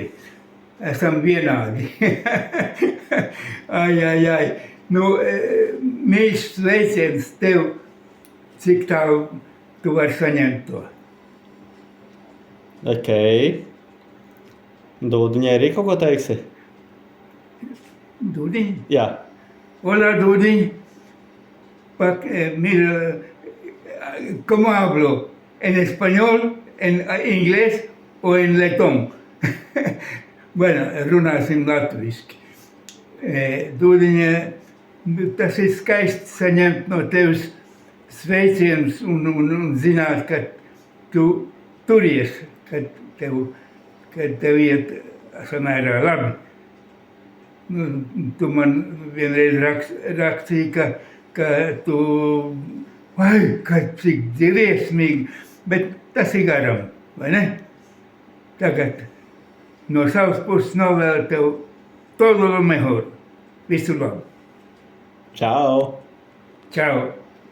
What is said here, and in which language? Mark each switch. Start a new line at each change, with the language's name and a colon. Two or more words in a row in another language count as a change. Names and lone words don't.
Latvian: Esam vienādi. Ai. Nu, mīļš sveiciens tev, cik tālu tu vari saņemt to. Ok. Dūdiņai arī kaut ko teiksi? Dudiņ? Jā.
Spanish: Hola, Dudiņ. Mira, ¿cómo hablo? ¿En español, en inglés o en letón? Bueno,
Latvian: runāsim latviski. Dūdiņa, tas ir skaisti saņemt no tevis sveicienus un zināt, ka tu turies, kad tev iet samērā labi. Tu man vienreiz rakstīji, ka tu, ka cik dziesmīgi, bet tas ir garam, vai ne? Tagad no savas puses novēlu tev
Spanish: todo lo mejor.
Latvian: Visu labu. Čau! Čau!